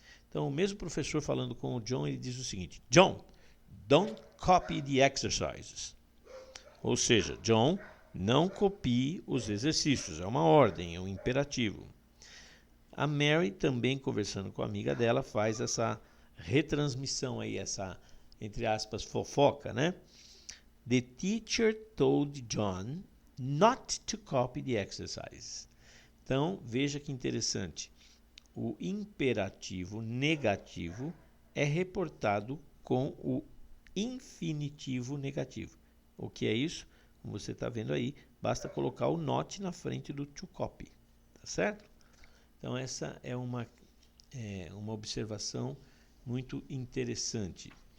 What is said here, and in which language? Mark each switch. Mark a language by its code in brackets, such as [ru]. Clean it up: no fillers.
[pt] Então, o mesmo professor falando com o John, ele diz o seguinte, John, [en] don't copy the exercises. [pt] Ou seja, John, não copie os exercícios. É uma ordem, é um imperativo. A Mary, também conversando com a amiga dela, faz essa retransmissão aí, essa, entre aspas, fofoca, né? [en] The teacher told John not to copy the exercises. [pt] Então, veja que interessante. O imperativo negativo é reportado com o infinitivo negativo. O que é isso? Como você está vendo aí, basta colocar o not na frente do to copy. Tá certo? Então, essa é uma observação muito interessante.